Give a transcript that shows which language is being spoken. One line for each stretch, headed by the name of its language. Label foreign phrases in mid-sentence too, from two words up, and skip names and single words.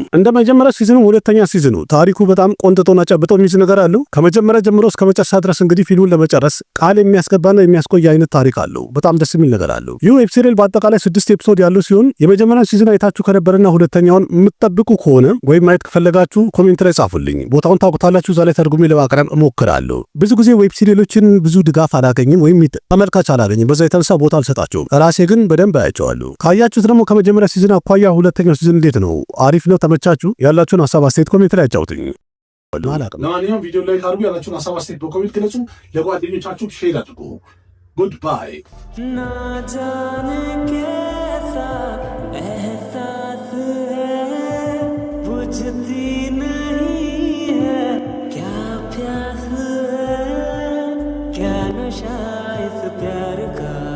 Amharic: እንደ መጀመሪያ ሲዝኑ ሁለተኛ ሲዝኑ ታሪኩ በጣም ቆንጥጦና ጨብጦ የሚይዝ ነገር አለው። ከመጀመሪያ ጀምሮ እስከ መጨረሻ ድረስ እንግዲህ ፊልሙን ለመጨረስ ቃል የሚያስገባና የሚያስቆይ አይነት ታሪክ አለው። በጣም ደስ የሚል ነገር አለው። ይህ
English: web serial
Amharic: በአጠቃላይ 6 ኤፒሶድ ያለው ሲሆን የመጀመሪያው ሲዝን አይታችሁ ከነበረና ሁለተኛውን የምትጠብቁ ከሆነ ወይም ማየት ከፈለጋችሁ ኮሜንት ላይ ጻፉልኝ። ቦታውን ታውቁታላችሁ። እዛ ላይ ተርጉሜ ለማቅረብ እሞክራለሁ። ብዙ ጊዜ
English: web serials
Amharic: ብዙ ድጋፍ አላገኝም ወይም ተመልካች አላገኝም። በዛ የተነሳ ቦታ አልሰጣቸውም። ራሴ ግን በደንብ አያቸዋለሁ። ካያችሁት ደግሞ ከመጀመሪያ ሲዝን አኳያ ሁለተኛው ሲዝን እንዴት ነው? አሪፍ ነው? ተመቻችሁ? ያላችሁን ሀሳብ አስተያየት ኮሜንት ላይ አጫውቱኝ። ለማንኛውም ቪዲዮ ላይ ካርጉ ያላችሁን ሀሳብ አስተያየት በኮሜንት ግለጹ። ለጓደኞቻችሁ ሼር አድርጉ።
English: good bye።
Hindi: ना जाने कैसा एहसास है बुझती नहीं है क्या प्यास है क्या नशा इस प्यार का